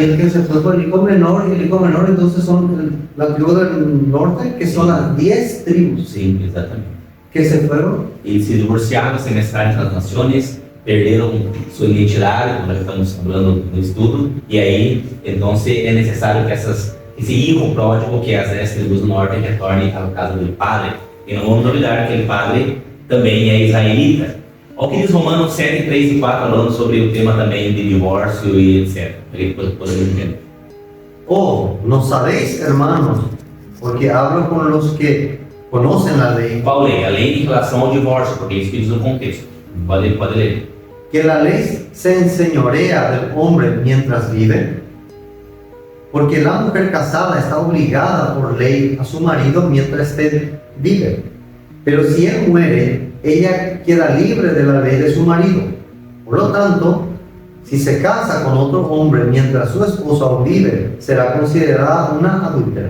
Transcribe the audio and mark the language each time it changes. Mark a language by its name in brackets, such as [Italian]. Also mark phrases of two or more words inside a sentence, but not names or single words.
[Spanish] Y el que se fue con el hijo menor, y el hijo menor entonces son la tribu del norte, que son las 10 tribus. Sí, exactamente. Que se fueron. Y se divorciaron, se mezclaron entre las naciones, perdieron su identidad, como estamos hablando [Portuguese] no estudo, [Spanish] y ahí entonces es necesario que ese hijo pródigo, que es las tribus del norte, retorne a la casa del padre. [Portuguese] E não vamos olvidar que o padre também é israelita. Olha o que diz Romanos 7, 3 e 4, falando sobre o tema também de divórcio e etc. Podemos entender. [Spanish] Oh, ¿no sabéis, hermanos? Porque hablo con los que conocen la ley. [Portuguese] Qual lei? A lei em relação ao divórcio, porque isso que diz no contexto. Pode ler. [Spanish] Que la ley se enseñorea del hombre mientras vive. Porque la mujer casada está obligada por ley a su marido mientras vive. Pero si él muere, ella queda libre de la ley de su marido. Por lo tanto, si se casa con otro hombre mientras su esposa aún vive, será considerada una adúltera.